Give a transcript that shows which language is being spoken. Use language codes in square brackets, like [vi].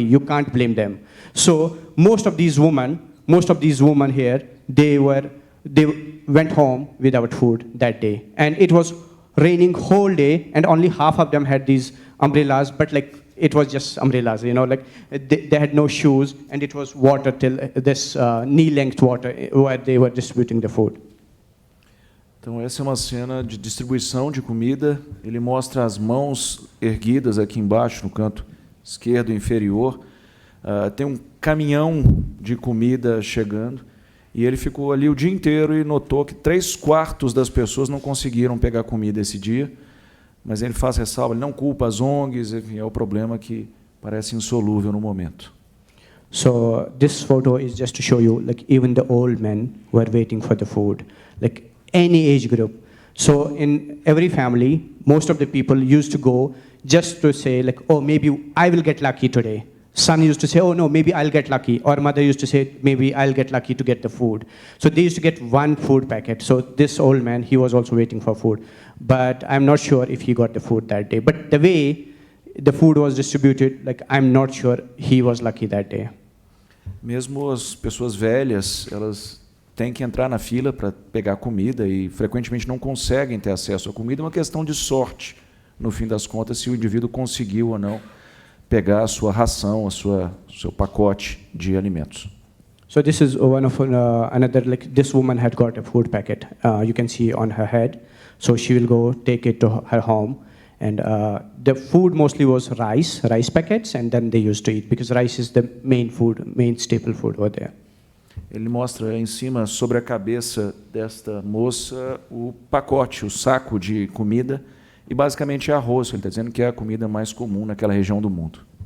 [en] You can't blame them. So most of these women here, they went home without food that day, and it was raining whole day, and only half of them had these umbrellas, but it was just umbrellas, they had no shoes, and it was water till this knee-length water where they were distributing the food. [pt] Então essa é uma cena de distribuição de comida. Ele mostra as mãos erguidas aqui embaixo, no canto esquerdo inferior. Tem um caminhão de comida chegando, e ele ficou ali o dia inteiro e notou que 3/4 das pessoas não conseguiram pegar comida esse dia. Mas ele faz ressalva, ele não culpa as ONGs, enfim, é o problema que parece insolúvel no momento. [en] So this photo is just to show you, even the old men were waiting for the food, any age group. So in every family, most of the people used to go just to say, oh, maybe I will get lucky today. Son used to say, oh, no, maybe I'll get lucky. Or mother used to say, maybe I'll get lucky to get the food. So they used to get one food packet. So this old man, he was also waiting for food. But I'm not sure if he got the food that day. But the way the food was distributed, I'm not sure he was lucky that day. [pt] Mesmo as pessoas velhas, elas têm que entrar na fila para pegar comida e frequentemente não conseguem ter acesso à comida. É uma questão de sorte, no fim das contas, se o indivíduo conseguiu ou não pegar a sua ração, seu pacote de alimentos. [en] So this is one of another, this woman had got a food packet. You can see on her head. So she will go take it to her home. And the food mostly was rice packets, and then they used to eat, because rice is the main staple food over there. [pt] Ele mostra em cima, sobre a cabeça desta moça, o pacote, o saco de comida, e basicamente é arroz. Ele está dizendo que é a comida mais comum naquela região do mundo.